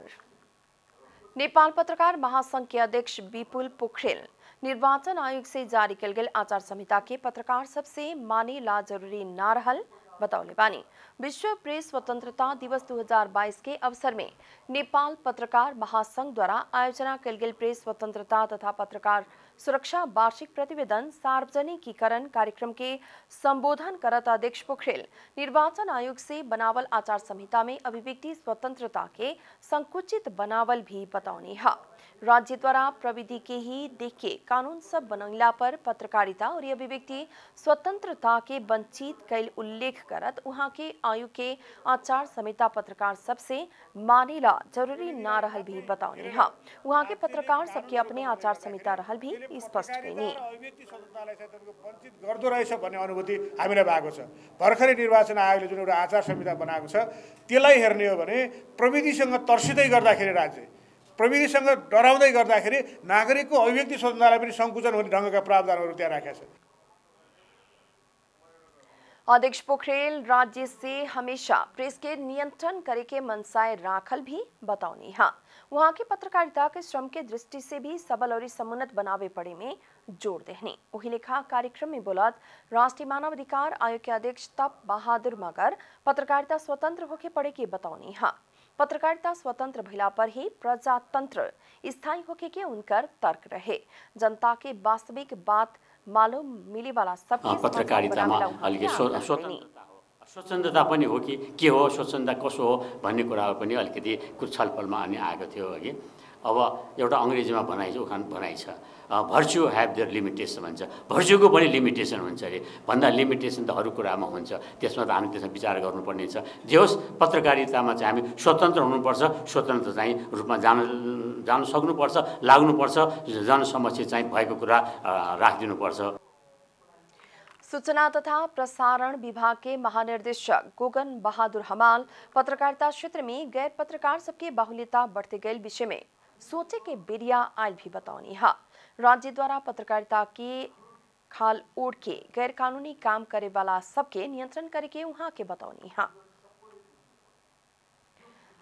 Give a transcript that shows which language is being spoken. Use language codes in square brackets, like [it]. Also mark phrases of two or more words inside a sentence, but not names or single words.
[bho] नेपाल पत्रकार महासंघ के अध्यक्ष विपुल पोखरेल निर्वाचन आयोग से जारी कल गेल आचार संहिता के पत्रकार सबसे माने ला जरूरी ना रहल बतौले बानी। विश्व प्रेस स्वतंत्रता दिवस 2022 के अवसर में नेपाल पत्रकार महासंघ द्वारा आयोजना कल गेल प्रेस स्वतंत्रता तथा पत्रकार सुरक्षा वार्षिक प्रतिवेदन सार्वजनिकीकरण कार्यक्रम के संबोधन करत अध्यक्ष पोखरेल निर्वाचन आयोग से बनावल आचार संहिता में अभिव्यक्ति स्वतंत्रता के संकुचित बनावल भी बतौनी है। राज्य द्वारा प्रविधि के ही देख के कानून सब बनैला पर पत्रकारिता और अभिव्यक्ति स्वतंत्रता के वंचित कैल उल्लेख करत वहां के आयोग के आचार संहिता पत्रकार सबसे मानेला जरूरी ना रहल भी बताउने है। वहां के पत्रकार सबके अपने आचार संहिता रहल भी स्पष्ट कैनी। [ne] अभिव्यक्ति स्वतन्त्रतालाई चाहिँ तपाईको वञ्चित गर्दो रहेछ भन्ने अनुभूति हामीलाई भएको छ। भर्खरै निर्वाचन आयोगले जुन एउटा आचार संहिता बनाएको छ त्यसलाई हेर्ने हो भने प्रविधिसँग तर्सिँदै गर्दाखेरि राज्य प्रविधिसँग डराउँदै गर्दाखेरि नागरिकको अभिव्यक्ति स्वतन्त्रतालाई पनि संकुचन हुने ढङ्गका प्रावधानहरू त्यहाँ राखेका छन्। [bho] अध्यक्ष पोखरेल राज्य से हमेशा प्रेस के नियंत्रण करे के मनसाय राखल भी बताउनी है। वहां के पत्रकारिता के श्रम के दृष्टि से भी सबल और समुन्नत बनावे पड़े में जोर देहनी। वही लेखा कार्यक्रम में बोलत राष्ट्रीय मानव अधिकार आयोग के अध्यक्ष तप बहादुर मगर पत्रकारिता स्वतंत्र होके पड़े की बताउनी है। पत्रकारिता स्वतंत्र भइला पर ही प्रजातंत्र स्थायी होके के उनकर तर्क रहे। जनता के वास्तविक बात मालूम मिले वाला सबके [ne] पत्रकारितामा अलिकति स्वतन्त्रता पनि हो कि के हो, स्वतन्त्रता कसो हो भन्ने कुराहरू पनि अलिकति कुछ छलफलमा अनि आएको थियो अघि। अब एउटा अङ्ग्रेजीमा भनाइ छ, उखान भनाइ छ, [en] virtue have their limitation [ne] भन्छ। भर्च्युको पनि लिमिटेसन हुन्छ अरे, भन्दा लिमिटेसन त अरू कुरामा हुन्छ, त्यसमा त हामी त्यसमा विचार गर्नुपर्ने छ। जे होस् पत्रकारितामा चाहिँ हामी स्वतन्त्र हुनुपर्छ, स्वतन्त्र चाहिँ रूपमा जान सक्नुपर्छ, लाग्नुपर्छ, जनसमक्ष चाहिँ भएको कुरा राखिदिनुपर्छ। [bho] सूचना तथा प्रसारण विभाग के महानिर्देशक गोगन बहादुर हमाल पत्रकारिता क्षेत्र में गैर पत्रकार सबके बाहुल्यता बढ़ते गए विषय में सोचे के बेरिया आयल भी बताउनी है। राज्य द्वारा पत्रकारिता के खाल ओढ़ के गैर कानूनी काम करे वाला सबके नियंत्रण करे के वहां के बताउनी है।